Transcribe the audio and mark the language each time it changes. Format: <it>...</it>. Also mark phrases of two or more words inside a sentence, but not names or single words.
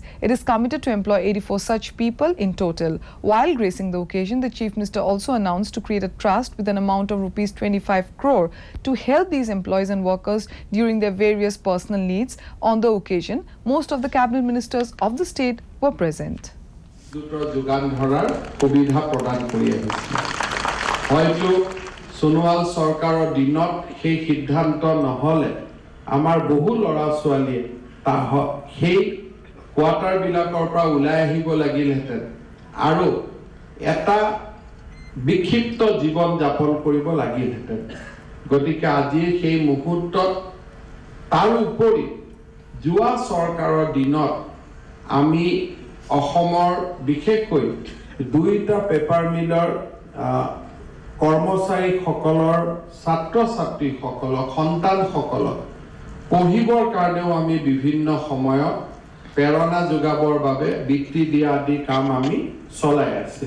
<en>It is committed to employ 84 such people in total. While gracing the occasion, the Chief Minister also announced to create a trust with an amount of Rs 25 crore to help these employees and workers during their various personal needs. On the occasion, most of the cabinet ministers of the state were present.</en> <as>ছোনোৱাল চৰকাৰৰ দিনত সেই সিদ্ধান্ত নহলে আমাৰ বহু লৰা ছোৱালী সেই কোৱাটাৰ বিলাকৰ পৰা ওলাই আহিব লাগিলহেঁতেন আৰু এটা বিক্ষিপ্ত জীৱন যাপন কৰিব লাগিলহেঁতেন। গতিকে আজি সেই মুহূৰ্তত তাৰ উপৰি যোৱা চৰকাৰৰ দিনত আমি অসমৰ বিশেষকৈ দুইটা</as> <en>paper millৰ</en> <as>কৰ্মচাৰী সকলৰ ছাত্ৰ ছাত্ৰী সকলক সন্তান সকলক পঢ়িবৰ কাৰণেও আমি বিভিন্ন সময়ত প্ৰেৰণা যোগাবৰ বাবে বৃত্তি দিয়া আদি কাম আমি চলাই আছিল।</as>